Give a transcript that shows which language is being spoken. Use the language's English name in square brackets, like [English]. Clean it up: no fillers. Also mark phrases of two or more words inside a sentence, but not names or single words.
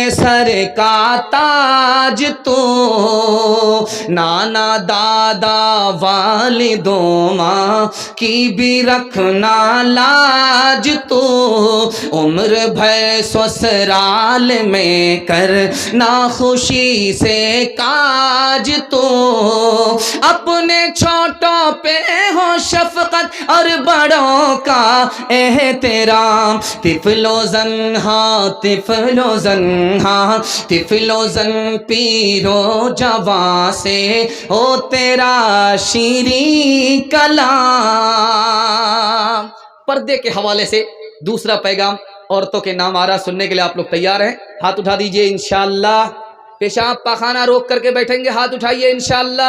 [Urdu] سر کا تاج تو، نانا دادا والدوں ماں کی بھی رکھنا لاج تو، عمر بھر سسرال میں کرنا خوشی سے کاج تو، اپنے چھوٹوں پہ ہو شفقت اور بڑوں کا احترام، طفل و زن ہاں طفل و زن ہاں طفل و زن پیر و جوان سے ہو تیرا شیریں کلام۔ پردے کے حوالے سے دوسرا پیغام عورتوں کے نام آ رہا، سننے کے لیے آپ لوگ تیار ہیں؟ ہاتھ اٹھا دیجئے انشاءاللہ۔ پیشاب پاخانہ روک کر کے بیٹھیں گے، ہاتھ اٹھائیے انشاءاللہ۔